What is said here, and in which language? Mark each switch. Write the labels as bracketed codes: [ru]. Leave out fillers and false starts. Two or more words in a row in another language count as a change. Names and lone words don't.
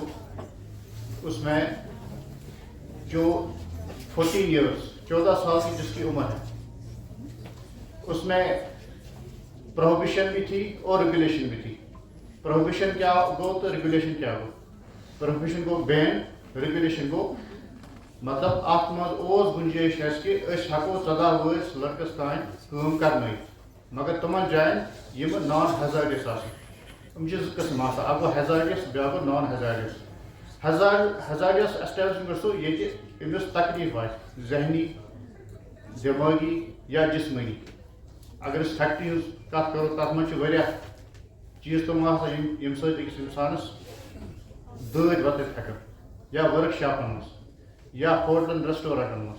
[ur] اس میں جو 14 ایئرس 14 سال کی جس کی عمر ہے, اس میں پروہیبیشن بھی تھی اور ریگولیشن بھی تھی. [ks] پروہیبیشن کیا گو تو ریگولیشن کیا گو. پروہیبیشن گو بین, ریگولیشن گو مطلب ات مز اوس گنجائش اس کہ اس ہکو 14 ورس لڑکس تان کام کرنے, مگر تمن جائن یم [en] non hazardous [ks] آسن. یم چھ زٕ قسم آسان, اکھ گو ہیزارڈس بیاکھ گو [en] non hazardous. hazardous establish [ks] گژھو ییٚتہِ أمِس تکلیف آسہِ ذہنی, دٮ۪مٲغی یا جسمٲنی. اگر أسۍ فیکٹری ہٕنٛز کتھ کرو تتھ منٛز چھِ واریاہ چیٖز تِم آسان ییٚمہِ سۭتۍ أکِس اِنسانس دٲدۍ وۄتھِتھ ہٮ۪کن, یا ؤرٕک شاپن منٛز یا ہوٹلن ریسٹورنٹن منٛز.